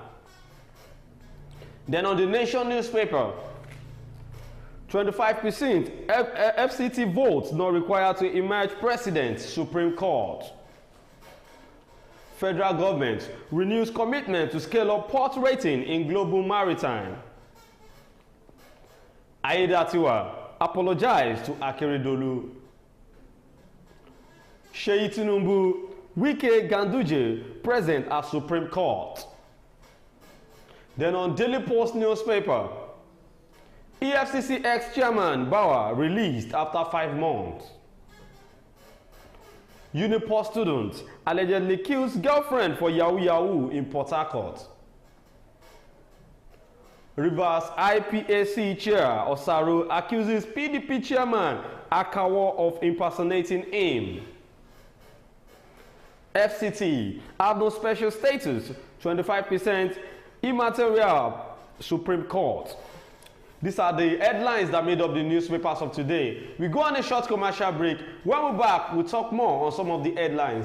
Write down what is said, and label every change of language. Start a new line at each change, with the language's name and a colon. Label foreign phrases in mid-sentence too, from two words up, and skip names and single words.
English: Then on the Nation newspaper, 25% FCT votes not required to emerge president, Supreme Court. Federal government renews commitment to scale up port rating in global maritime. Aiyedatiwa apologized to Akeredolu. Seyi Tinubu, Wike Ganduje present at Supreme Court. Then on Daily Post newspaper, EFCC ex-chairman Bauer released after 5 months. Unipost student allegedly kills girlfriend for Yahoo Yahoo in Port Harcourt. Rivers IPAC chair Osaru accuses PDP chairman Akawo of impersonating him. FCT have no special status, 25% immaterial, Supreme Court. These are the headlines that made up the newspapers of today. We go on a short commercial break. When we're back, we'll talk more on some of the headlines.